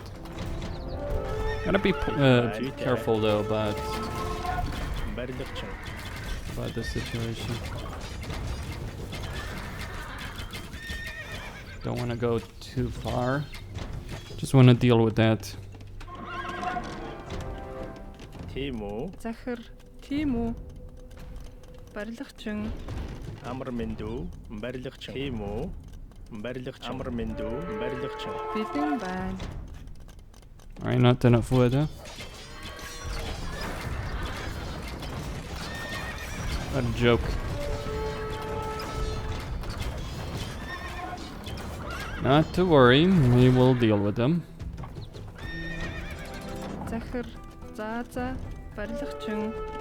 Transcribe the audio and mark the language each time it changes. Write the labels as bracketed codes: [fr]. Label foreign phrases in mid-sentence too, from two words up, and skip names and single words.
[en] Gotta be careful though about [mn] Барилгачин. [en] the situation. Don't want to go too far. Just want to deal with that. [mn] Тийм үү? Захир. Тийм үү? Барилгачин. Амар миндүү. Барилгачин. Тийм үү? Барилгачин. Амар миндүү. Барилгачин. Бэлэн байна. [en] Alright, not enough wood, huh? What a joke. Not to worry, we will deal with them. [mn] Захир. За. Барилгачин.